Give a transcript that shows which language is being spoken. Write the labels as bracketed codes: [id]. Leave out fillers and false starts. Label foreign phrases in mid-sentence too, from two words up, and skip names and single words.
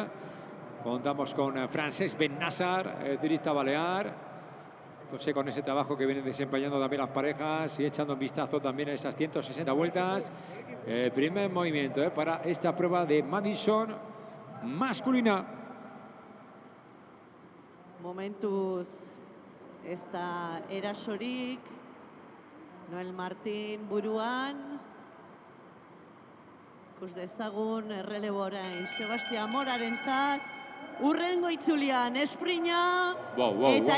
[es] Contamos con Francesc Bennassar, ciclista balear. Entonces, con ese trabajo que vienen desempeñando también las parejas y echando un vistazo también a esas 160 vueltas. Primer movimiento para esta prueba de Madison masculina. [eu] Momentuz ez da erasorik, Noel Martín buruan, ikus dezagun errelebo orain Sebastián Morarentzat, urrengo itzulian esprina eta